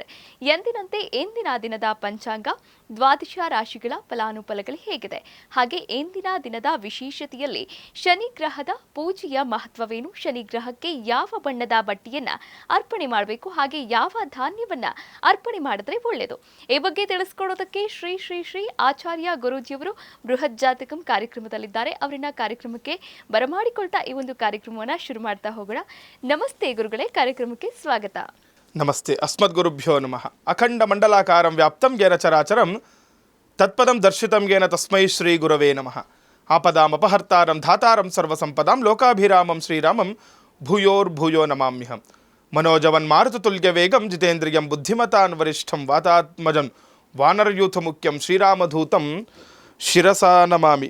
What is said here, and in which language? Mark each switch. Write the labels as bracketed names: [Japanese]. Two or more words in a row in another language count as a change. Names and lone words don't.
[Kannada] ಎಂದಿನಂತೆ ಎಂದಿನ ದಿನದ ಪಂಚಾಂಗ, ದ್ವಾದಶ ರಾಶಿಗಳ ಫಲಾನುಫಲಗಳು ಹೇಗಿದೆ, ಹಾಗೆ ಎಂದಿನ ದಿನದ ವಿಶೇಷತೆಯಲ್ಲಿ ಶನಿ ಗ್ರಹದ ಪೂಜೆಯ ಮಹತ್ವವೇನು, ಶನಿ ಗ್ರಹಕ್ಕೆ ಯಾವ ಬಣ್ಣದ ಬಟ್ಟೆಯನ್ನ ಅರ್ಪಣೆ ಮಾಡಬೇಕು, ಹಾಗೆ ಯಾವ ಧಾನ್ಯವನ್ನ ಅರ್ಪಣೆ ಮಾಡಿದ್ರೆ ಒಳ್ಳೆಯದು, ಈ ಬಗ್ಗೆ ತಿಳಿಸ್ಕೊಡೋದಕ್ಕೆ ಶ್ರೀ ಶ್ರೀ ಶ್ರೀ ಆಚಾರ್ಯ ಗುರೂಜಿಯವರು ಬೃಹತ್ ಜಾತಕಂ ಕಾರ್ಯಕ್ರಮದಲ್ಲಿದ್ದಾರೆ. ಅವರನ್ನ ಕಾರ್ಯಕ್ರಮಕ್ಕೆ ಬರಮಾಡಿಕೊಳ್ತಾ ಈ ಒಂದು ಕಾರ್ಯಕ್ರಮವನ್ನು ಶುರು ಮಾಡ್ತಾ ಹೋಗೋಣ. ನಮಸ್ತೆ ಗುರುಗಳೇ, ಕಾರ್ಯಕ್ರಮಕ್ಕೆ ಸ್ವಾಗತ. [Sanskrit] ನಮಸ್ತೆ. ಅಸ್ಮದ್ಗುರುಭ್ಯೋ ನಮಃ. ಅಖಂಡ ಮಂಡಲಾಕಾರಂ ವ್ಯಾಪ್ತಂ ಯೇನ ಚರಾಚರಂ ತತ್ಪದಂ ದರ್ಶಿತಂ ಯೇನ ತಸ್ಮೈ ಶ್ರೀ ಗುರವೇ ನಮಃ. ಆಪದಾಂ ಅಪಹರ್ತಾರಂ ಧಾತಾರಂ ಸರ್ವಸಂಪದಾಂ ಲೋಕಾಭಿರಾಮಂ ಶ್ರೀರಾಮಂ ಭೂಯೋರ್ಭೂಯೋ ನಮಾಮ್ಯಹಂ. ಮನೋಜವನ್ ಮಾರುತತುಲ್ಯ ವೇಗಂ ಜಿತೇಂದ್ರಿಯಂ ಬುದ್ಧಿಮತಾನ್ ವರಿಷ್ಠಂ ವಾತಾತ್ಮಜಂ ವಾನರಯೂಥ ಮುಖ್ಯಂ ಶ್ರೀರಾಮಧೂತಂ ಶಿರಸಾ ನಮಾಮಿ.